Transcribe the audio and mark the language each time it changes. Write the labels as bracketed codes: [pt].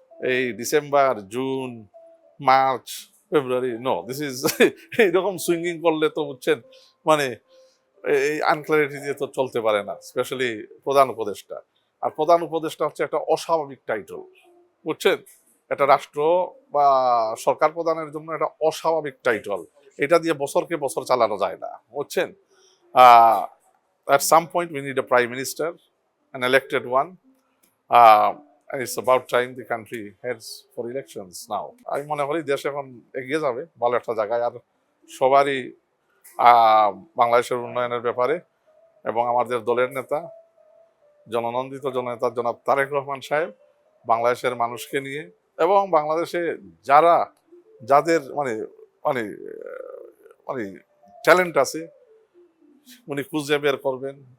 [bn] এই December, June, March, February, [en] no, this is [bn] এইরকম swinging করলে তো বুঝছেন মানে এই আনক্লারিটি দিয়ে তো চলতে পারে না, স্পেশালি প্রধান উপদেষ্টা। আর প্রধান উপদেষ্টা হচ্ছে একটা অস্বাভাবিক টাইটেল, বুঝছেন? একটা রাষ্ট্র বা সরকার প্রধানের জন্য একটা অস্বাভাবিক টাইটেল, এটা দিয়ে বছরকে বছর চালানো যায় না, বুঝছেন? [en] At some point we need a prime minister, an elected one. And it's about time the country heads for elections now. [bn] আমি মনে করি দেশ এখন এগিয়ে যাবে ভালো একটা জায়গায়। আর সবারই বাংলাদেশের উন্নয়নের ব্যাপারে, এবং আমাদের দলের নেতা, জননন্দিত জননেতা জনাব তারেক রহমান সাহেব বাংলাদেশের মানুষকে নিয়ে, এবং বাংলাদেশে যাদের মানে মানে মানে ট্যালেন্ট আছে উনি খুঁজে বের করবেন।